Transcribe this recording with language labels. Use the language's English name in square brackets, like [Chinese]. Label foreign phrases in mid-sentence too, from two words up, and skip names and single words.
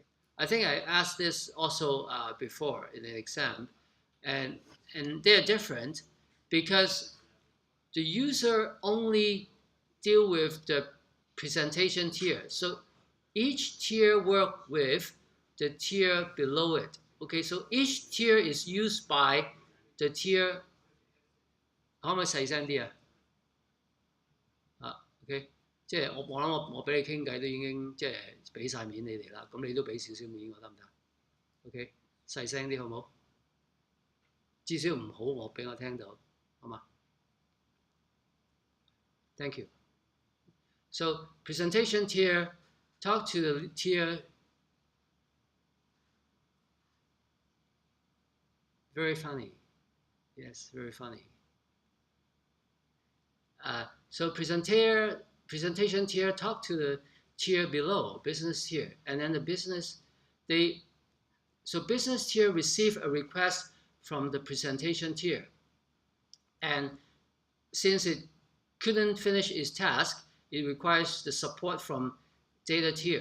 [English] I think I asked this also before in an exam, and they're different because the user only deal with the presentation tier. So each tier work with the tier below it. Okay, so each tier is used by the tier. [Cantonese] 可唔可以細聲啲啊？OK，即係我諗我俾你傾偈都已經即係俾晒面你哋啦，咁你都俾少少面我得唔得？OK，細聲啲好唔好？至少唔好我俾我聽到，好嘛？ [English] Thank you。 So presentation tier, talk to the tier, very funny. Yes, very funny. So presentation tier, talk to the tier below, business tier, and then the business, they, so business tier receive a request from the presentation tier, and since it couldn't finish its task, it requires the support from data tier.